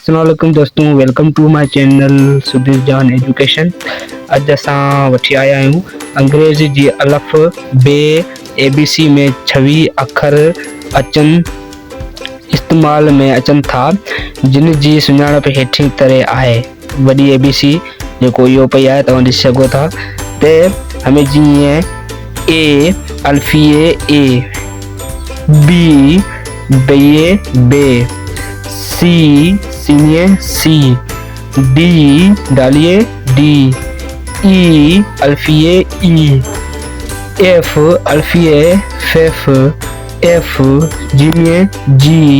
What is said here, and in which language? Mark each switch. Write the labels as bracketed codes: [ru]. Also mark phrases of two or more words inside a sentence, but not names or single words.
[ar] السلام عليكم दोस्तों, [en] welcome to my channel सुधीर जान एजुकेशन। [sd] अज असां वठी आया आहियूं अंग्रेज़ी जी अलफ़ बे ABC में 26 अखर अचनि इस्तेमाल में अचनि था, जिन जी सुञाणप हेठि तरह आहे। वॾी ABC जेको इहो पई आहे, तव्हां ॾिसी सघो था। ते हमें जीअं A अल्फ़िए A, B बेये बे, C सीनिए C, D डालिए D, E अल्फ़िए E, F अल्फ़िए F, F जीनिए G,